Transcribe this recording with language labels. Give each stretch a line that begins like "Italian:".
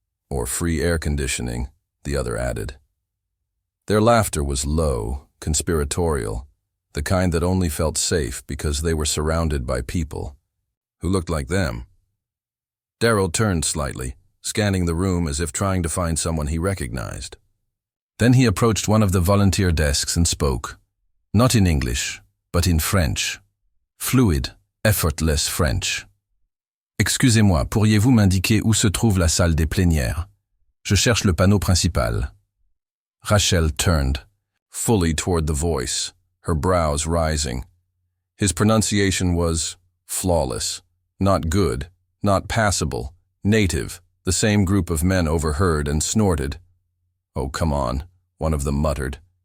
English: Or free air conditioning," the other added. Their laughter was low, conspiratorial, the kind that only felt safe because they were surrounded by people who looked like them. Darrell turned slightly, scanning the room as if trying to find someone he recognized. Then he approached one of the volunteer desks and spoke, not in English, but in French. Fluid, effortless French.
French: "Excusez-moi, pourriez-vous m'indiquer où se trouve la salle des plénières? Je cherche le panneau principal."
English: Rachel turned, fully toward the voice, her brows rising. His pronunciation was flawless, not good, not passable, native. The same group of men overheard and snorted. "Oh, come on," one of them muttered.